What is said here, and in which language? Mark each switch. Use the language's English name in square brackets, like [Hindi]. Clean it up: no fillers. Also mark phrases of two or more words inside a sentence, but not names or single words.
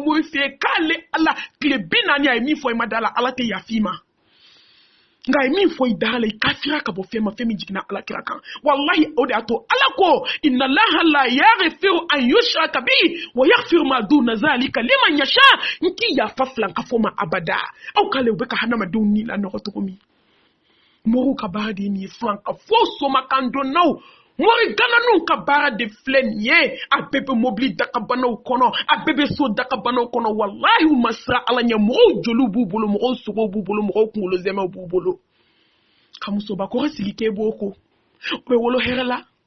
[Bambara] mori fɛ yen k'ale ala tile 40 a ye min fɔ i ma da la ala tɛ yafa i ma nka a ye min fɔ i da la i kafira ka bɔ fɛn ma fɛn min jiginna ala kira kan wallahi o de y'a to ala ko [Arabic] إن الله لا يغفر أن يشرك به ويغفر ما دون ذلك لمن يشاء [Bambara] n k'i yafa filankafo ma abada aw k'ale u bɛ ka hadamadenw ni lanɔgɔ cogo min moriw ka baara de ye nin ye filankafo somakan donnaw mori gananu ka baara de filɛ nin ye a bɛɛ bɛ mobili dakabanaw kɔnɔ a bɛɛ bɛ so dakabanaw kɔnɔ wallahi u ma siran ala ɲɛ mɔgɔw joliw b'u bolo mɔgɔw sogow b'u bolo mɔgɔw kunkolo zɛmɛw b'u bolo ka musobakɔrɔ sigi k'e b'o ko o bɛ wolo hɛrɛ la